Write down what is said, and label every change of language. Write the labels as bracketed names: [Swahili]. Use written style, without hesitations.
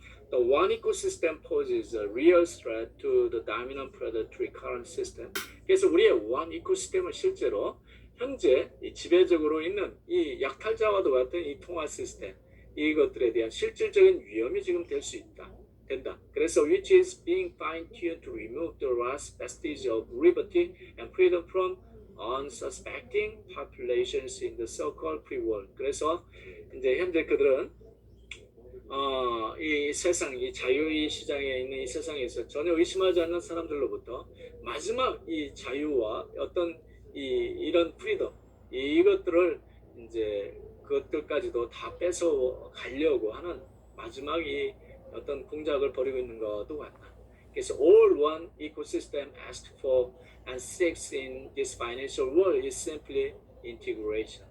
[English] The one ecosystem poses a real threat to the dominant predatory current system. [Korean] 그래서 우리의 one 이코시스템은 실제로 현재 이 지배적으로 있는 이 약탈자와도 같은 이 통화 시스템 이것들에 대한 실질적인 위험이 지금 될 수 된다. 그래서 [English] which is being fine-tuned to remove the last vestige of liberty and freedom from unsuspecting populations in the so-called free world. [Korean] 그래서 이제 현재 그들은 이 세상, 이 자유의 시장에 있는 이 세상에서 전혀 의심하지 않는 사람들로부터 마지막 이 자유와 어떤 이런 프리덤 이것들을 이제 그것들까지도 다 뺏어 가려고 하는 마지막 이 어떤 공작을 벌이고 있는 것도 같다. 그래서 [English] all one ecosystem asks for and seeks in this financial world is simply integration.